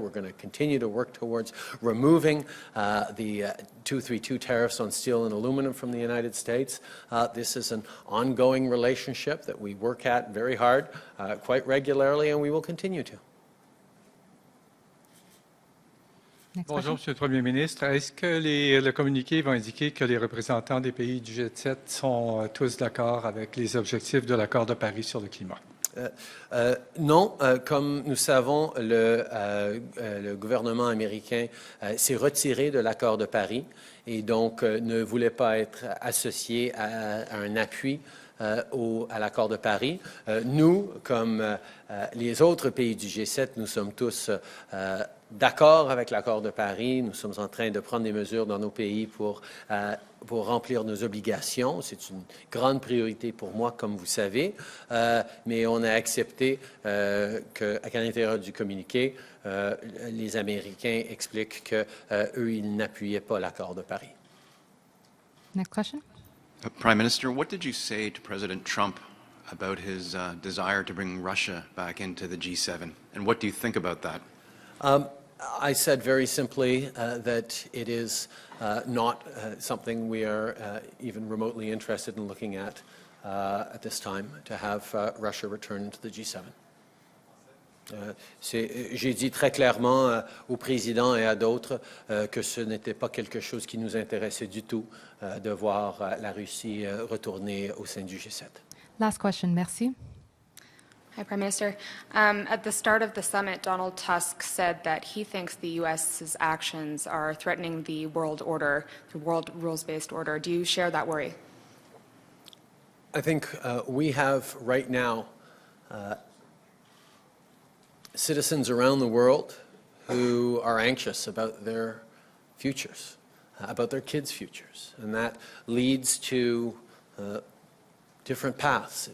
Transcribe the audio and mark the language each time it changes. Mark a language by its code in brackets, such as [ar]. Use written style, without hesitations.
[en] We're going to continue to work towards removing the 232 tariffs on steel and aluminum from the United States. This is an ongoing relationship that we work at very hard, quite regularly, and we will continue to. [fr] Bonjour, Monsieur le Premier ministre. Est-ce que le communiqué va indiquer que les représentants des pays du G7 sont tous d'accord avec les objectifs de l'accord de Paris sur le climat? Non, comme nous savons, le gouvernement américain s'est retiré de l'accord de Paris et donc ne voulait pas être associé à un appui à l'accord de Paris. Nous, comme les autres pays du G7, nous sommes tous d'accord avec l'accord de Paris. Nous sommes en train de prendre des mesures dans nos pays pour remplir nos obligations. C'est une grande priorité pour moi, comme vous savez. Mais on a accepté qu'à l'intérieur du communiqué, les Américains expliquent qu'eux, ils n'appuyaient pas l'accord de Paris. [en] Next question. Prime Minister, what did you say to President Trump about his desire to bring Russia back into the G7? And what do you think about that? I said very simply that it is not something we are even remotely interested in looking at this time, to have Russia return into the G7. [fr] J'ai dit très clairement au président et à d'autres que ce n'était pas quelque chose qui nous intéressait du tout de voir la Russie retourner au sein du G7. [en] Last question, merci. Hi, Prime Minister. At the start of the summit, Donald Tusk said that he thinks the U.S.'s actions are threatening the world order, the world rules-based order. Do you share that worry? I think we have right now citizens around the world who are anxious about their futures, about their kids' futures, and that leads to different paths.